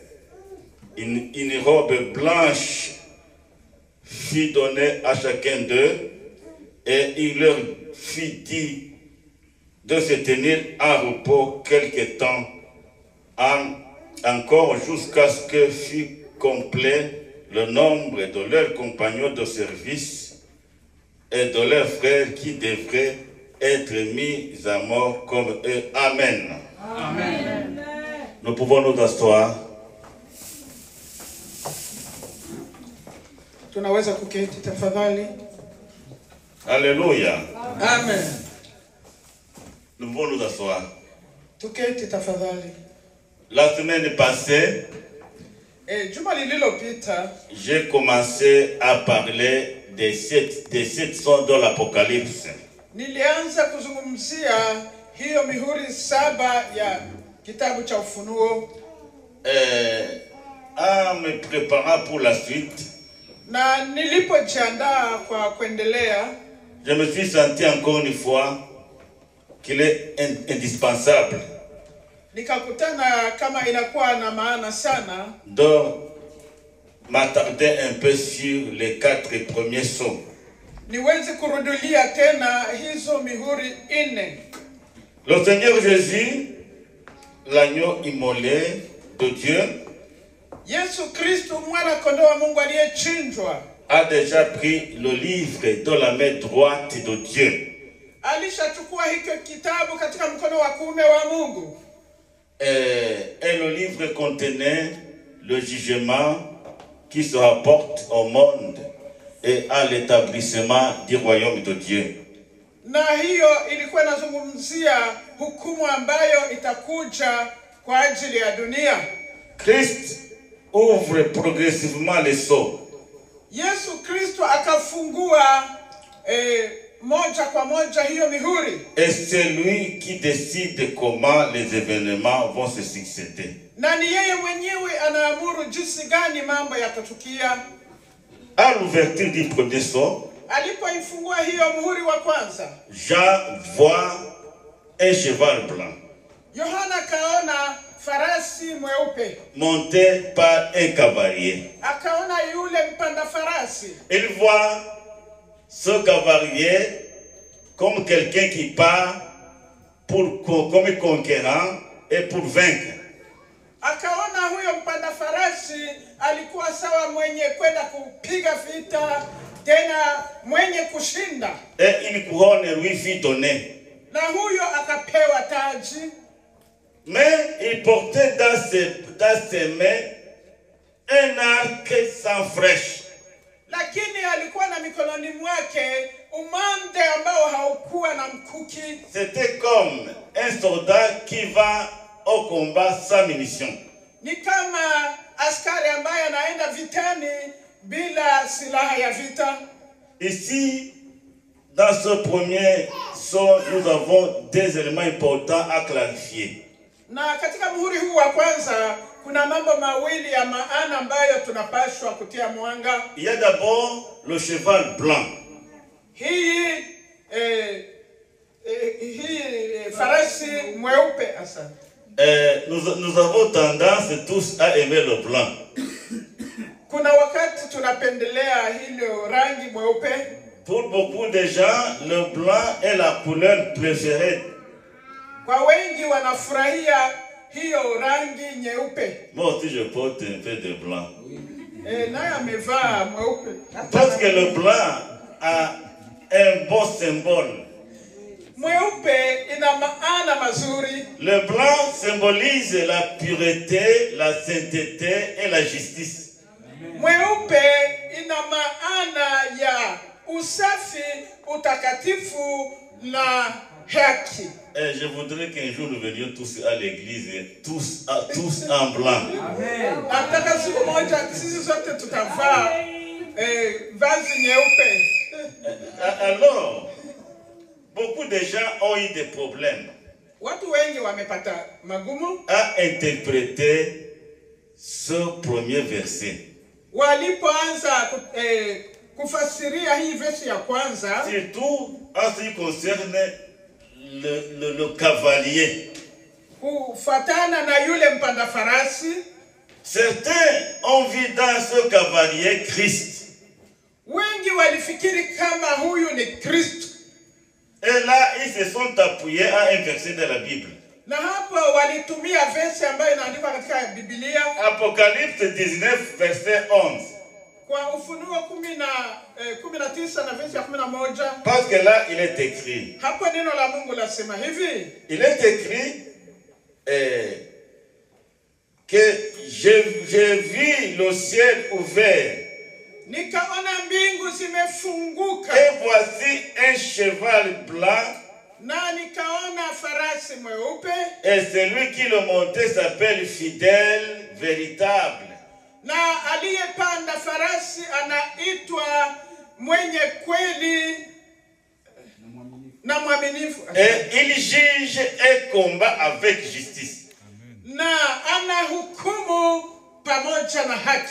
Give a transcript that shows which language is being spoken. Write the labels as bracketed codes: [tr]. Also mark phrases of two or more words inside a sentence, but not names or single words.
[fr] Une robe blanche fut donnée à chacun d'eux, et il leur fit dit de se tenir en repos quelque temps, encore jusqu'à ce que fût complet le nombre de leurs compagnons de service et de leurs frères qui devraient être mis à mort comme eux. Amen. Amen. Nous pouvons nous asseoir. [sw] Tunaweza kuketi tafadhali. [fr] Alléluia. Amen. Nous pouvons nous asseoir. [sw] Tuketi tafadhali. [fr] La semaine passée, [sw] juma lililopita [fr] j'ai commencé à parler des 7 sons de l'Apocalypse. [sw] Nilianza kuzungumzia hiyo mihuri 7 ya kitabu cha Ufunuo. [fr] En me préparant pour la suite, [sw] na nilipojiandaa kwa kuendelea, [fr] je me suis senti encore une fois qu'il est indispensable [sw] nikakutana kama inakuwa na maana sana [fr] de m'attarder un peu sur les 4 premiers sceaux. [sw] Niweze kurudulia tena hizo mihuri 4. [fr] Le Seigneur Jésus, l'agneau immolé de Dieu, [sw] Yesu Kristo mwana kondoo wa Mungu aliyechinjwa, [fr] a déjà pris le livre de la main droite de Dieu. [sw] Alishachukua hicho kitabu katika mkono wa kuume wa Mungu. [fr] Et le livre contenait le jugement qui se rapporte au monde et à l'établissement du royaume de Dieu. [sw] Na hiyo ilikuwa inazungumzia hukumu ambayo itakuja kwa ajili ya dunia. [fr] Christ ouvre progressivement les sceaux. [sw] Yesu Kristo akafungua moja kwa moja hiyo mihuri. [fr] Et c'est lui qui décide comment les événements vont se succéder. [sw] Na ni yeye mwenyewe anaamuru jinsi gani mambo yatatukia. [fr] À l'ouverture du premier sceau, [sw] Alipoifungua hiyo muhuri wa kwanza, [fr] Jean voit un cheval blanc [sw] Yohana kaona farasi mweupe [fr] monté par un cavalier. [sw] akaona yule mpanda farasi. [fr] Il voit ce cavalier comme quelqu'un qui part comme conquérant et pour vaincre. [sw] Akaona huyo mpanda farasi alikuwa sawa mwenye kwenda kupiga vita, tena mwenye kushinda. [fr] Et une couronne lui fut donnée. [sw] Na huyo akapewa taji. [fr] Mais il portait dans ses mains un arc sans flèche. [sw] Lakini alikuwa na mikononi mwake umande ambao haukuwa na mkuki. [fr] C'était comme un soldat qui va au combat sans munitions. [sw] Ni kama askari ambaye anaenda vitani bila silaha ya vita. [fr] Ici, dans ce premier sceau, nous avons deux éléments importants à clarifier. [sw] Na katika muhuri huu wa kwanza kuna mambo mawili ya maana ambayo tunapaswa kutia mwanga. [fr] Il y a d'abord le cheval blanc. [sw] Hii farasi mweupe asa. [fr] Nous avons tendance tous à aimer le blanc. [sw] Kuna wakati tunapendelea hilo rangi mweupe. [fr] Pour beaucoup de gens, le blanc est la couleur préférée. [sw] Kwa wengi wanafurahia hiyo rangi nyeupe. [fr] Moi aussi je porte un peu de blanc. [sw] Naye amevaa mweupe. [fr] Parce que le blanc a un bon symbole. [sw] Mweupe ina maana mazuri. [fr] Le blanc symbolise la pureté, la sainteté et la justice. [sw] Mweupe ina maana ya usafi, utakatifu na haki. [fr] Et je voudrais qu'un jour nous venions tous à l'église, tous en blanc. [sw] Nataka siku moja sisi sote tutavaa vazi nyeupe. [fr] Alors, beaucoup de gens ont eu des problèmes [sw] Watu wengi wamepata magumu [fr] à interpréter ce premier verset. [sw] walipoanza kufasiria hii verse ya kwanza, [fr] Surtout en ce qui concerne le cavalier. [sw] kufatana na yule mpanda farasi. [fr] Certains ont vu dans ce cavalier Christ. [sw] Wengi walifikiri kama huyu ni Kristo. [fr] Et là, ils se sont appuyés à un verset de la Bible. [sw] Na hapo walitumia verse ambayo inaandikwa katika Biblia. [fr] Apocalypse 19, verset 11. [sw] Kwa Ufunuo 19 na verse ya 11. [fr] Parce que là, il est écrit. [sw] Hapo neno la Mungu lasema hivi. [fr] Il est écrit que j'ai vu le ciel ouvert. [sw] Nikaona mbingu zimefunguka. [fr] Et voici un cheval blanc. [sw] Na nikaona farasi mweupe. [fr] Et celui qui le montait s'appelle Fidèle, véritable. [sw] Na aliyepanda farasi anaitwa mwenye kweli na mwaminifu. [fr] Et il juge et combat avec justice. [sw] Na anahukumu pamoja na haki.